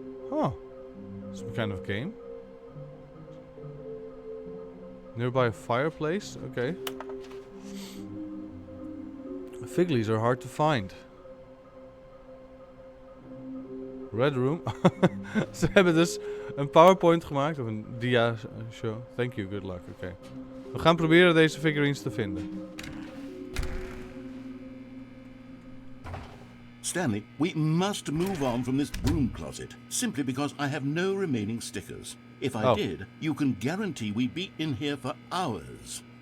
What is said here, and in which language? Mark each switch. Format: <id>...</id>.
<en>Oh. Some kind of game. Nearby a fireplace? Okay. Fig leaves are hard to find. Red room.</en> <nl>Ze hebben dus een PowerPoint gemaakt, of een dia show.</nl> <en>Thank you, good luck.</en> <nl>Oké. We gaan proberen deze figurines te vinden.</nl> <en>Stanley, we must move on from this broom closet, simply because I have no remaining stickers. If I did, you can guarantee we'd be in here for hours.</en>